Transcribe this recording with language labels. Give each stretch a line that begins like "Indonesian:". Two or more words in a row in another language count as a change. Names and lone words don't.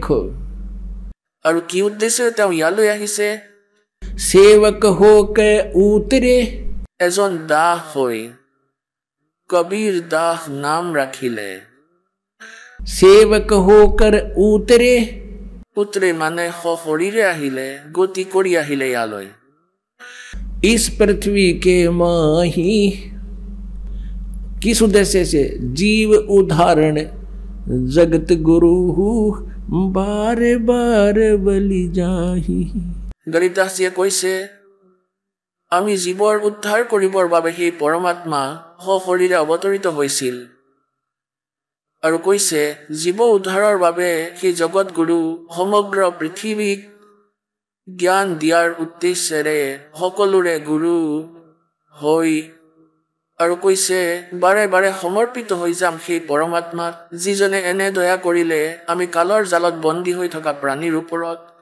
Assamese: আৰু কি উদ্দেশ্যে তেওঁ ইয়ালৈ আহিছে?
Hindi: सेवक हो के उतरे
Assamese: এজন দাস হৈ কবিৰ দাস নাম ৰাখিলে।
Hindi: सेवक होकर उतरे
Assamese: পুত্ৰে মানে শৰীৰে আহিলে, গতি কৰি আহিলে ইয়ালৈ।
Hindi: इस पृथ्वी के माही किस उद्देश्य से जीव उदाहरण जगत गुरु बार बार बलि जाही।
Assamese: গৰীবদাসজীয়ে কৈছে আমি জীৱৰ উদ্ধাৰ কৰিবৰ বাবে সেই পৰমাত্মা শৰীৰে অৱতৰিত হৈছিল আৰু কৈছে জীৱ উদ্ধাৰৰ বাবে সেই জগত গুৰু সমগ্ৰ পৃথিৱীক জ্ঞান দিয়াৰ উদ্দেশ্যেৰে সকলোৰে গুৰু হৈ আৰু কৈছে বাৰে বাৰে সমৰ্পিত হৈ যাম সেই পৰমাত্মাক যিজনে এনে দয়া কৰিলে আমি কালৰ জালত বন্দী হৈ থকা প্ৰাণীৰ ওপৰত।